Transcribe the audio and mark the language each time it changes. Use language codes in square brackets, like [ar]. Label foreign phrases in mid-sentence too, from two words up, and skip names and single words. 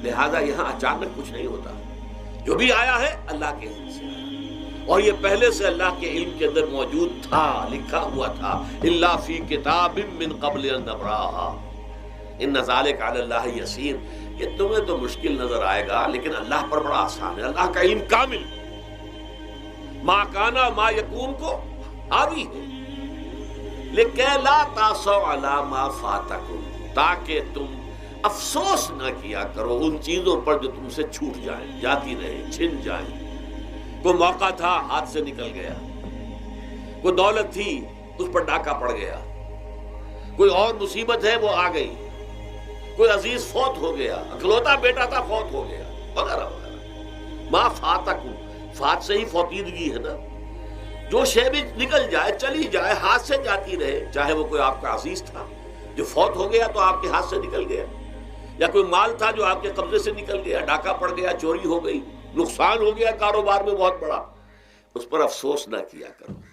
[ur] لہذا یہاں اچانک کچھ نہیں ہوتا، جو بھی آیا ہے اللہ کے علم سے آیا، اور یہ پہلے سے اللہ کے علم کے اندر موجود تھا، لکھا ہوا تھا، [ar] الا فی کتاب من قبل ان نبرأھا ان ذلک علی اللہ یسیر۔ [ur] یہ تمہیں تو مشکل نظر آئے گا لیکن اللہ پر بڑا آسان ہے، اللہ کا علم کامل، [ar] ما کانا ما یکون [ur] کو حاوی ہے، [ar] لکہ لا تاسوا علی ما فاتکم، [ur] تاکہ تم افسوس نہ کیا کرو ان چیزوں پر جو تم سے چھوٹ جائیں، جاتی رہیں، چھن جائیں۔ کوئی موقع تھا ہاتھ سے نکل گیا، کوئی دولت تھی اس پر ڈاکہ پڑ گیا، کوئی اور مصیبت ہے وہ آ گئی، کوئی عزیز فوت ہو گیا، اکلوتا بیٹا تھا فوت ہو گیا، وغیرہ وغیرہ۔ [ar] ما فاتکم، [ur] فات سے ہی فوتیدگی ہے نا، جو شے بھی نکل جائے، چلی جائے، ہاتھ سے جاتی رہے، چاہے وہ کوئی آپ کا عزیز تھا جو فوت ہو گیا تو آپ کے ہاتھ سے نکل گیا، یا کوئی مال تھا جو آپ کے قبضے سے نکل گیا، ڈاکہ پڑ گیا، چوری ہو گئی، نقصان ہو گیا کاروبار میں بہت بڑا، اس پر افسوس نہ کیا کرو۔